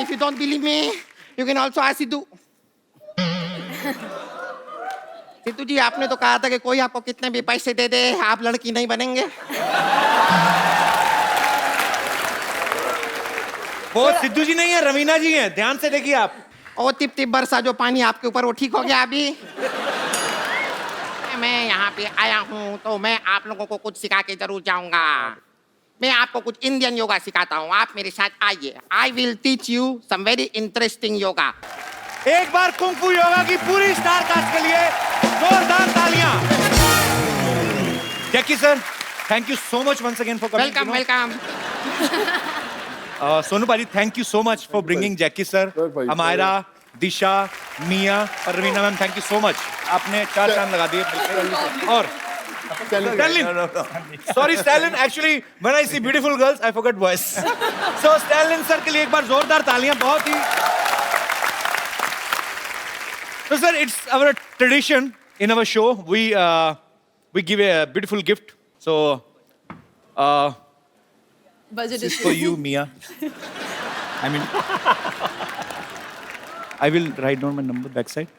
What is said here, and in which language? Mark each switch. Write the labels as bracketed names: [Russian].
[English] If you don't believe me, you can also ask Sidhu. [Hindi] Sidhu जी, आपने तो कहा था कि कोई आपको कितने भी पैसे दे दे, आप लड़की नहीं बनेंगे। वो सिद्धू जी नहीं है, रवीना जी हैं। ध्यान से देखिए आप। ओ टिप टिप बरसा जो पानी आपके ऊपर, वो ठीक हो गया अभी? मैं यहाँ पे आया हूँ तो मैं आप लोगों को कुछ सिखा के जरूर जाऊंगा। मैं आपको कुछ इंडियन योगा सिखाता हूँ, आप मेरे साथ आइए। [English] I will teach you some very interesting yoga. [Hindi] एक बार कुंग-फू योगा की पूरी स्टार कास्ट के लिए जोरदार तालियां। [English] Jackie sir, thank you so much once again for coming. Welcome. Sonu paaji, thank you so much for bringing Jackie sir, Amyra, Disha, Miya और Raveena ma'am, thank you so much. [Hindi] आपने 4 चांद लगा दिए। और Stalin. Sorry, Stalin. [English] Actually, when I see beautiful girls, I forget boys. [Hindi] So, Stalin sir के लिए एक बार जोरदार तालियां। बहुत ही। [English] So, sir, it's our tradition in our show. We give a beautiful gift. So, Budget this is for you, Mia. I mean, I will write down my number backside.